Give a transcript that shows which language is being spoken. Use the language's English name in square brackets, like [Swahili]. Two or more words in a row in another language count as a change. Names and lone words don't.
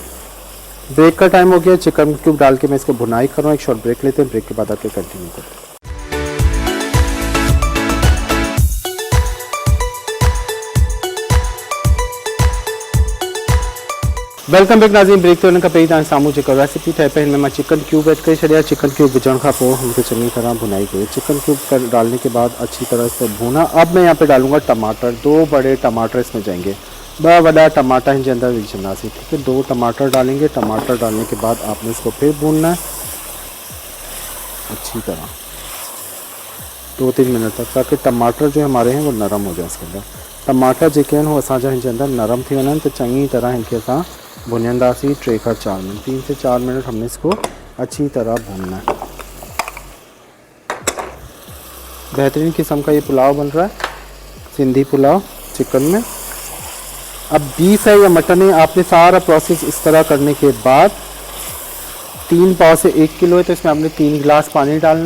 [Urdu] بریک کا ٹائم ہو گیا, [English] chicken cube [Urdu] ڈال کے میں اس کو بھنائی کر رہا ہوں. ایک [English] short break [Urdu] لیتے ہیں، بریک کے بعد آ کے کنٹینیو کرتے ہیں. [English] welcome back [Sindhi] नाज़रीन। ब्रेक तो खां पहिरीं तव्हां साम्हूं जेको रेसिपी ठाहे पे हिनमें मां [English] chicken cube add [Sindhi] करे छॾिया। [English] chicken cube [Sindhi] विझण खां पोइ हुनखे चङी तरह भुनाई कई। [English] chicken cube [Urdu] کر ڈالنے کے بعد اچھی طرح سے بھنا۔ اب میں یہاں پے ڈالوں گا ٹماٹر، 2 بڑے ٹماٹر اس میں جائیں گے، 2 بڑا ٹماٹر ان کے اندر وجھنداسین، ٹھیک ہے. 2 ٹماٹر ڈالیں گے. ٹماٹر ڈالنے کے بعد آپ نے اس کو پھر بھوننا ہے اچھی طرح 2-3 منٹ تک، تاکہ ٹماٹر جو ہمارے ہیں وہ نرم ہو جائے. [Sindhi] इसके अंदर टमाटर जेके आहिनि वो असांजा हिनजे अंदर नरम थी वञनि तो चङी तरह इनके असां भुनंदासीं। [Urdu] 3 کھاں 4 منٹ، 3 سے 4 منٹ ہم نے اس کو اچھی طرح بھوننا ہے. بہترین قسم کا یہ پلاؤ بن رہا ہے، سندھی پلاؤ چکن میں. اب بیف ہے یا مٹن ہے، آپ نے سارا پروسیس اس طرح کرنے کے بعد 3 پاؤ سے 1 کلو ہے تو اس میں آپ نے 3 گلاس پانی ڈالنا ہے.